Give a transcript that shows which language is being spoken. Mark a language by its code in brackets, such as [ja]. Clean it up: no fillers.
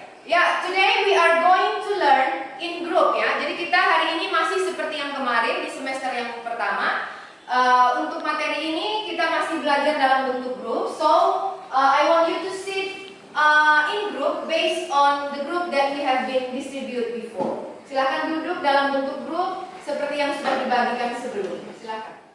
[en] Ya, today we are going to learn in group ya. [id] Jadi kita hari ini masih seperti yang kemarin di semester yang pertama. Untuk materi ini kita masih belajar dalam bentuk grup. [en] So, I want you to sit in group based on the group that we have been distributed before. [id] Silakan duduk dalam bentuk grup seperti yang sudah dibagikan sebelumnya. Silakan.